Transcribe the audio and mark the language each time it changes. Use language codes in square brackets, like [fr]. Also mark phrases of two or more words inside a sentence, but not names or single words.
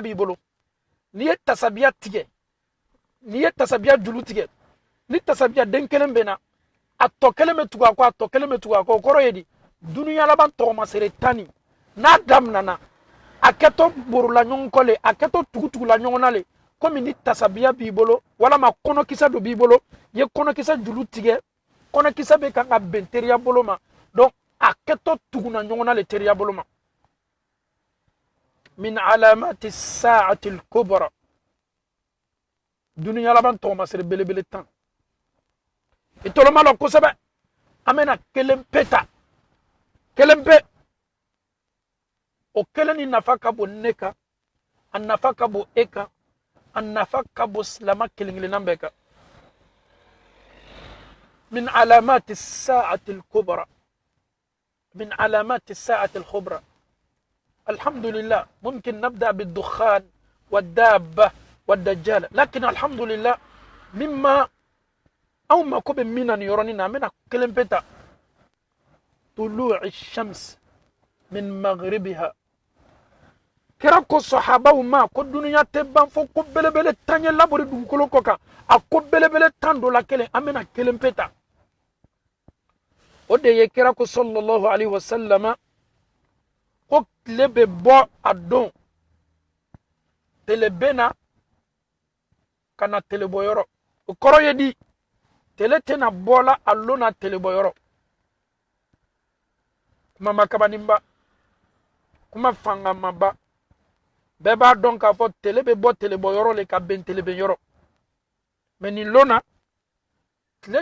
[bm] b'i bolo n'i ye tasabiya tigɛ n'i ye tasabiya julu tigɛ ni tasabiya den kelen bɛ na a tɔ kelen bɛ tugu a kɔ a tɔ kelen bɛ tugu a kɔ o kɔrɔ ye di duniya laban tɔgɔmasere tan nin n'a daminɛna a kɛtɔ borula ɲɔgɔn kɔ le a kɛtɔ tugutugula ɲɔgɔn na le komi ni tasabiya b'i bolo walama kɔnɔkisɛ dɔ b'i bolo i ye kɔnɔkisɛ julu tigɛ kɔnɔkisɛ bɛ kan ka bɛn teriya bolo ma donc a kɛtɔ tuguna ɲɔgɔn na le teriya bolo ma [ar] من علامات الساعة الكبرى [bm] duniya laban tɔgɔmasere belebele tan i tɔlɔma la kosɛbɛ an bɛna kelen pe ta kelen pe o kelen ni nafa ka bon ne kan a nafa ka bon e kan a nafa ka bon silama kelen-kelenna bɛɛ kan [ar] من علامات الساعة الكبرى من علامات الساعة الكبرى الحمد لله ممكن نبدأ بالدخان والدابة والدجال لكن الحمد لله [bm] mimma aw ma ko bɛ min na nin yɔrɔnin na an bɛna kelen pe ta [ar] طلوع الشمس من مغربها [bm] kira ko sahabaw ma ko duniya tɛ ban fo ko belebele tan ye labori dugukolo kɔ kan a ko belebele tan dɔ la kelen an bɛna kelen pe ta o de ye kira ko [ar] صلى الله عليه وسلم [bm] ko tile bɛ bɔ a don tele bɛ na ka na tele bɔ yɔrɔ o kɔrɔ ye di tele tɛna bɔ la a lon na tele bɔ yɔrɔ kuma ma kabanin ba kuma fangama ba bɛɛ b'a dɔn k'a fɔ tele bɛ bɔ tele bɔ yɔrɔ le ka bɛn tele bɛn yɔrɔ mɛ nin lon na tile